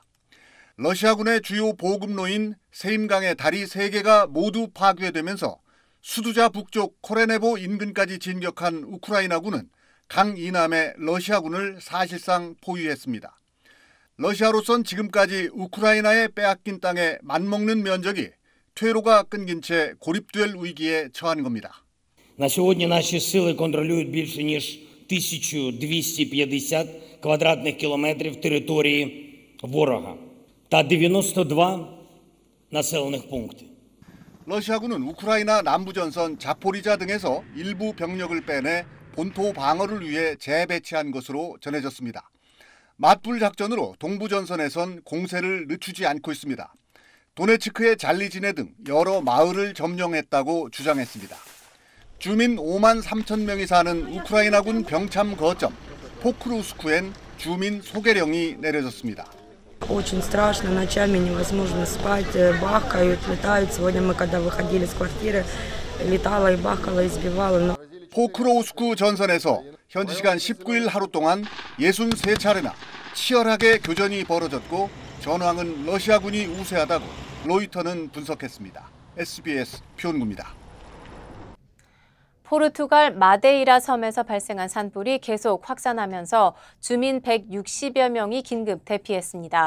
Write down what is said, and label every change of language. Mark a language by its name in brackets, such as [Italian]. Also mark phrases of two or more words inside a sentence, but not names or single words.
[Korean] 러시아군의 주요 보급로인 세임강의 다리 3개가 모두 파괴되면서 수두자 북쪽 코레네보 인근까지 진격한 우크라이나군은 강 이남의 러시아군을 사실상 포위했습니다. 러시아로선 지금까지 우크라이나에 빼앗긴 땅에 맞먹는 면적이 퇴로가 끊긴 채 고립될 위기에 처한 겁니다. [Ukrainian] На сьогодні наші сили контролюють більше ніж 1250 квадратних кілометрів території ворога та 92 населених пункти. [Korean] 러시아군은 우크라이나 남부전선 자포리자 등에서 일부 병력을 빼내 본토 방어를 위해 재배치한 것으로 전해졌습니다. 맞불 작전으로 동부전선에선 공세를 늦추지 않고 있습니다. 도네츠크의 잘리지네 등 여러 마을을 점령했다고 주장했습니다. 주민 5만 3천 명이 사는 우크라이나군 병참 거점 포크루스크엔 주민 소개령이 내려졌습니다. [Russian] Очень страшно, ночами невозможно спать, бахкают, летают. Сегодня мы, когда выходили с квартиры, летало и бахкало, и сбивало. [Korean] 포크로우스크 전선에서 현지 시간 19일 하루 동안 63차례나 치열하게 교전이 벌어졌고 전황은 러시아군이 우세하다고 로이터는 분석했습니다. SBS 표은구입니다. 포르투갈 마데이라 섬에서 발생한 산불이 계속 확산하면서 주민 160여 명이 긴급 대피했습니다.